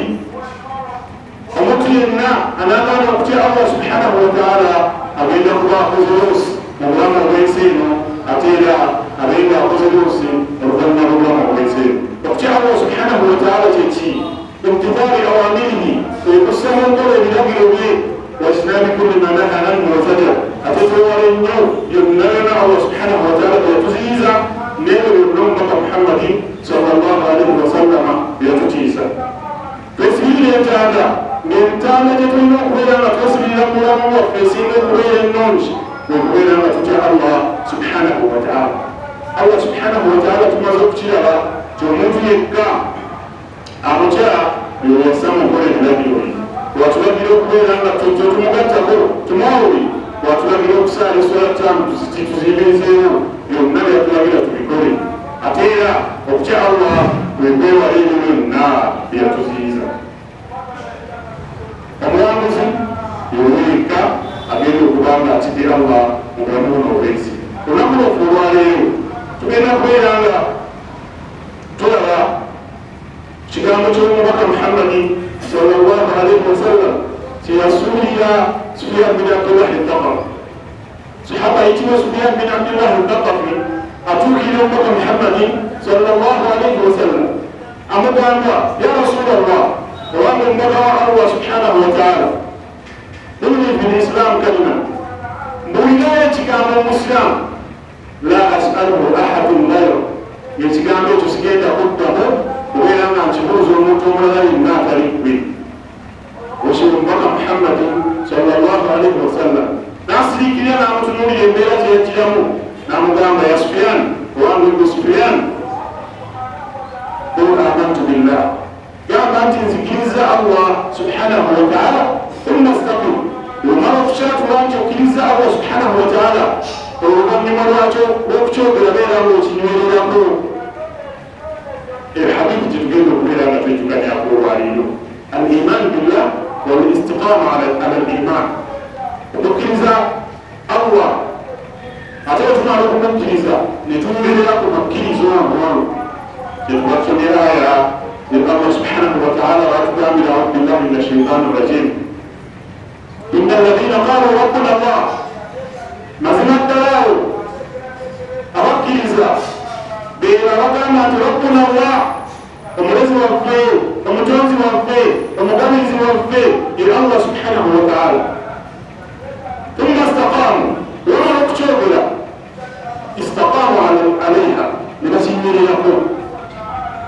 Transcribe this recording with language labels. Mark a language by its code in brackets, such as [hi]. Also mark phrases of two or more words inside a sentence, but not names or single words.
[lg] Omuntu yenna anaagaana okutya Allah [ar] سبحانه وتعالى [lg] agenda kuba akoze loosi mu bulamu obw'ensi eno, ate era abenga akoze loosi oluvannyuma lw'obulamu obw'ensi eno. Okutya Allah [ar] سبحانه وتعالى [lg] kyeki? [ar] امتثال أوامره, [lg] okussa mu nkola ebiragiro bye, [ar] واجتناب كل ما نهى عنه وزجر, [lg] ate twewala ennyo byonna byonna Allah [ar] سبحانه وتعالى [lg] bye yatuziyiza n'ebyo byonna omubaka Muhammadin [ar] صلى الله عليه وسلم [lg] byatutiisa. Twesibirira entanda, ng'entanda gye tulina okubeera nga twesibirira mu bulamu bwaffe esinga okubeera ennungi okubeera nga tutya Allah [ar] سبحانه وتعالى. [lg] Allah [ar] سبحانه وتعالى [lg] tumaze okukiraba ti omuntu yekka amutya yeyassa mu nkola ebiragiro bye. Watulagira okubeera nga tumugattako tumwawuli, watulagira okusaala eswala ttaano tuziyimirizeewo, byonna byatulagira tubikole. Ate era okutya Allah bwe kwewala ebyo byonna byatuziyiza. Omuwanguzi yewekka agenda okuba nga atidde Allah mu bulamu buno obwensi. Olunaku lwaffe olwaleero tugenda kubeera nga tulaba kigambo ky'omubaka Muhammadin [ar] صلى الله عليه وسلم [lg] kyeyasuulira Sufyan bin Abdullah al-Thaqafi. Sahaba ayitibwa Sufyan bin Abdullah al-Thaqafi atuukira omubaka Muhammadin [ar] صلى الله عليه وسلم [lg] amugamba, [ar] يا رسول الله, [lg] owange omubaka wa Allah [ar] سبحانه وتعالى, قلني في الإسلام كلمة, [lg] mbuulirayo ekigambo omusiramu, [ar] لا أسأله أحد غير, [lg] ekigambo ekyo sigenda kuddamu kubeera nga nkibuuza omuntu omulala yenna atali ggwe. Osoma omubaka Muhammadin [ar] صلى الله عليه وسلم [lg] n'asiriikirira n'amutunuulira embeera gye yagiramu n'amugamba, [ar] يا سفيان, [lg] owange gwe Sufyan, [ar] قل آمنت بالله, [lg] gamba nti nzikiriza Allah [ar] سبحانه وتعالى ثم استقم, [lg] omala okukyatula nti okkiriza Allah [ar] سبحانه وتعالى, [lg] oluvannyuma lwakyo lw'okukyogera beera ng'okinywererako. Hadithi gyetugenda okubeera nga twejjukanyako olwaleero, [ar] الإيمان بالله والاستقامة على الإيمان, [lg] okukkiriza Allah ate tumala okumukkiriza ne tunywerera ku makkirizo ago gyetubasomera aya ne Allah [ar] سبحانه وتعالى [lg] batugambira [ar] أعوذ بالله من الشيطان الرجيم إن الذين قالوا ربنا الله, [lg] mazima ddalawo abakkiriza beera bagamba nti [ar] ربنا الله, [lg] omulezi waffe, omutonzi waffe, omugabirizi waffe ye Allah [ar] سبحانه وتعالى. ثم استقاموا, [lg] wamala okukyogera [ar] استقاموا عليها [lg] ne bakinywererako.